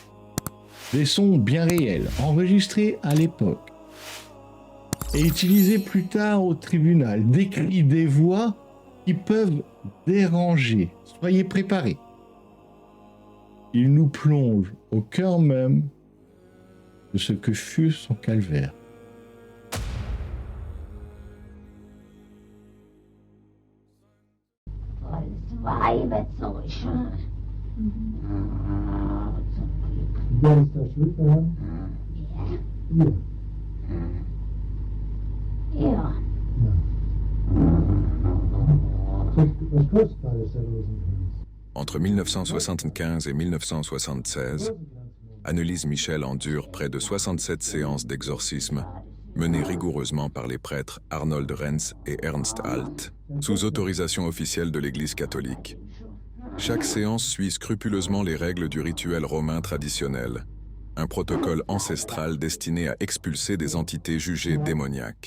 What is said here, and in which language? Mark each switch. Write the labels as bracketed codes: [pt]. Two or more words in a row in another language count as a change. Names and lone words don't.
[fr] Des sons bien réels, enregistrés à l'époque et utilisés plus tard au tribunal. Des cris, des voix qui peuvent déranger. Soyez préparés. Il nous plonge au cœur même de ce que fut son calvaire. [de] Wer ist da schuld daran? Ihr. Ja. Was kostet alles der Rosenkranz? [fr] Entre 1975 et 1976, Anne-Lise Michel endure près de 67 séances d'exorcisme menées rigoureusement par les prêtres Arnold Renz et Ernst Alt, sous autorisation officielle de l'Église catholique. Chaque séance suit scrupuleusement les règles du rituel romain traditionnel, un protocole ancestral destiné à expulser des entités jugées démoniaques.